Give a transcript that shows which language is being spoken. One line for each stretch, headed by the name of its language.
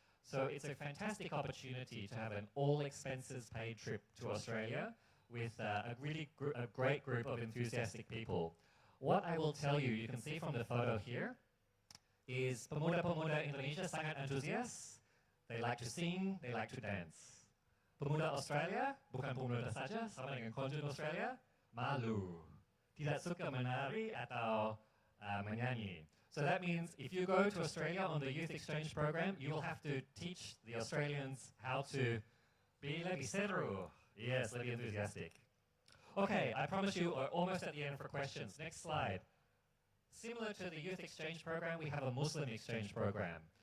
English: So it's a fantastic opportunity to have an all-expenses-paid trip to Australia with a great group of enthusiastic people. What I will tell you, you can see from the photo here, is
Indonesian: pemuda-pemuda Indonesia sangat antusias.
English: They like to sing, they like to dance.
Indonesian: Pemuda Australia, bukan pemuda saja, sama dengan Konjen Australia, malu. Tidak suka menari atau menyanyi.
English: So that means if you go to Australia on the youth exchange program, you will have to teach the Australians how to be
Indonesian: lebih seru.
English: Yes, lebih enthusiastic. Okay, I promise you we're almost at the end for questions. Next slide. Similar to the youth exchange program, we have a Muslim exchange program.